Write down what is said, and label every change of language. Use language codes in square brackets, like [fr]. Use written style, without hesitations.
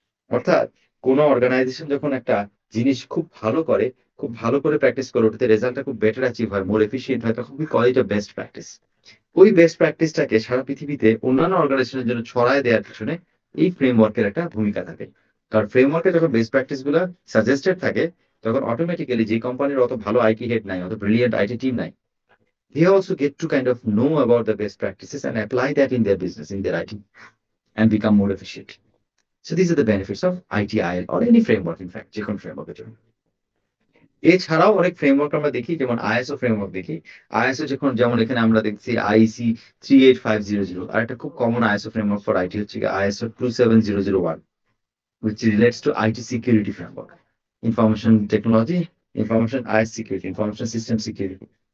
[bn] অর্থাৎ কোন অর্গানাইজেশন যখন একটা জিনিস খুব ভালো করে, খুব ভালো করে প্র্যাকটিস করে, ওটাতে রেজাল্টটা খুব বেটার অ্যাচিভ হয়, মোর এফিসিয়েন্ট হয়, তখন কি কল ইট বেস্ট প্র্যাকটিস। ওই বেস্ট প্র্যাকটিসটাকে সারা পৃথিবীতে অন্যান্য অর্গানাইজেশনের জন্য ছড়ায় দেওয়ার পিছনে এই ফ্রেমওয়ার্কের একটা ভূমিকা থাকে। কারণ ফ্রেমওয়ার্কে যখন বেস্ট প্র্যাকটিস গুলো সাজেস্টেড থাকে, তখন অটোমেটিক্যালি যে কোম্পানির অত ভালো আইটি হেড নাই, অত ব্রিলিয়েন্ট আইটি টিম নাই, [en] they also get to kind of know about the best practices and apply that in their business, in their IT, and become more efficient. So these are the benefits of ITIL or any framework, in fact, [bn] যে কোনো ফ্রেমওয়ার্কের জন্য। এছাড়াও অনেক framework আমরা দেখি, যেমন ISO framework দেখি। ISO যেমন এখানে আমরা দেখছি আইসি 38500, আর একটা খুব common ISO framework for IT হচ্ছে ISO 27001, [en] which relates to IT security framework, information technology, information IS security, information system security।